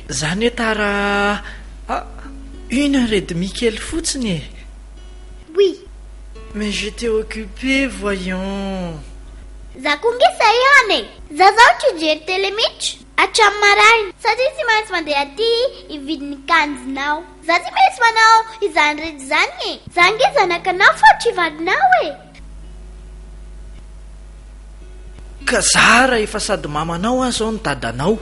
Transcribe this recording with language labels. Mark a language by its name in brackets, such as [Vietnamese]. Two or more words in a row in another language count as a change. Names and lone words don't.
[Malagasy] Zany tara 1h30 kely fotsiny. [French] Oui. Mais j'étais occupé, voyons. [Malagasy] Zakungisa ihany. Zazaho tsy jery tele mihitsy. Hatramin'ny maraina. Satria tsy maintsy mandeha aty hividy ny kanjonao. Za tsy maintsy manao izany rehetra izany e. Za nge zanakanao fa tsy vadinao e. Ka zara efa sady mamanao azy ao ny dadanao.